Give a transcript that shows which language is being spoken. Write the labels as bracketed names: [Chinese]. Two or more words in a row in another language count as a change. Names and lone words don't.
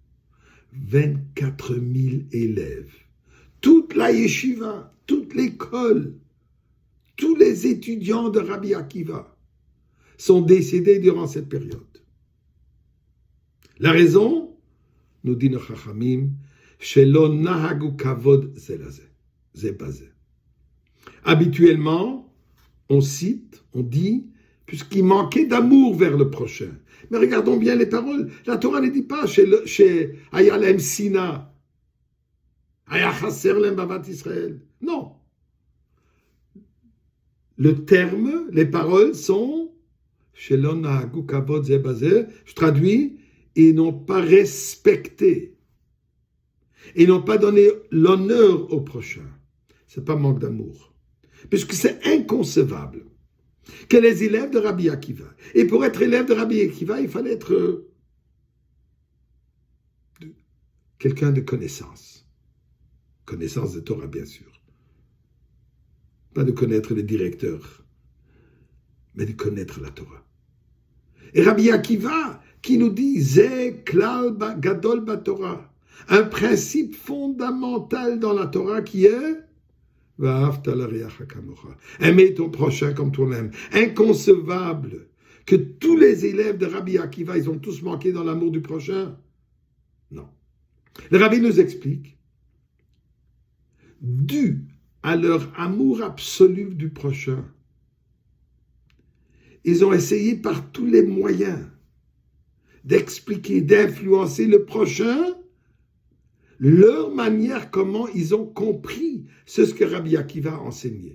[French] 24 000 élèves. Toute la yeshiva, toute l'école, tous les étudiants de Rabbi Akiva sont décédés durant cette période. La raison, nous dit nos chachamim, [Hebrew] שלא נהגו כבוד זה בזה. [French] Habituellement, on cite, on dit, puisqu'il manquait d'amour vers le prochain. Mais regardons bien les paroles. La Torah ne dit pas chez [Hebrew] היה להם שנאה היה חסר להם אהבת ישראל. [French] Non. Le terme, les paroles sont [Hebrew] שלא נהגו כבוד זה בזה. [French] Je traduis, ils n'ont pas respecté. Ils n'ont pas donné l'honneur au prochain. Ce n'est pas manque d'amour. Puisque c'est inconcevable que les élèves de Rabbi Akiva, et pour être élève de Rabbi Akiva, il fallait être quelqu'un de connaissance. Connaissance de Torah, bien sûr. Pas de connaître le directeur, mais de connaître la Torah. Et Rabbi Akiva, qui nous dit, [Hebrew] זה כלל גדול בתורה, [French] un principe fondamental dans la Torah qui est aimer ton prochain comme toi-même. Inconcevable que tous les élèves de Rabbi Akiva, ils ont tous manqué dans l'amour du prochain. Non. Le Rabbi nous explique, dû à leur amour absolu du prochain, ils ont essayé par tous les moyens d'expliquer, d'influencer le prochain, leur manière, comment ils ont compris ce que Rabbi Akiva a enseigné.